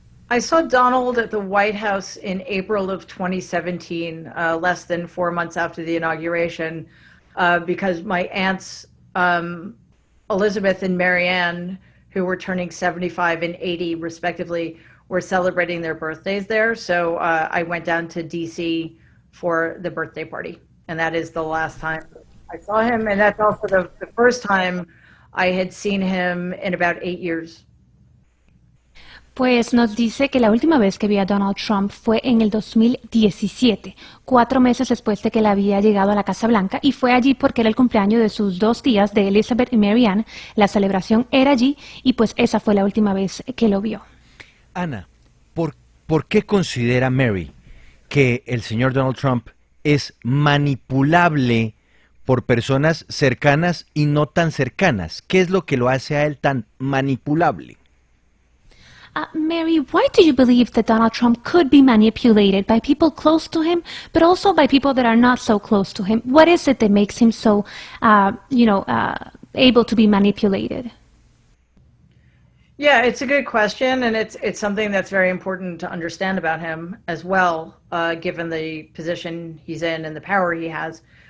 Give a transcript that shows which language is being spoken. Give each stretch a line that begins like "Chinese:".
English: I saw Donald at the White House in April of 2017, less than 4 months after the inauguration, because my aunts, Elizabeth and Marianne, who were turning 75 and 80 respectively, were celebrating their birthdays there. So I went down to DC for the birthday party. And that is the last time I saw him. And that's also the first time I had seen him in about 8 years.
Spanish: Pues nos dice que la última vez que vio a Donald Trump fue en el 2017, 4 meses después de que él había llegado a la Casa Blanca, y fue allí porque era el cumpleaños de sus 2 tías, de Elizabeth y Marianne. La celebración era allí y pues esa fue la última vez que lo vio. Ana, ¿por qué considera Mary que el señor Donald Trump es manipulable por personas cercanas y no tan cercanas? ¿Qué es lo que lo hace a él tan manipulable?
English: Mary, why do you believe that Donald Trump could be manipulated by people close to him, but also by people that are not so close to him? What is it that makes him so, able to be manipulated? Yeah, it's a good question, and it's something that's very important to understand about him as well, given the position he's in and the power he has.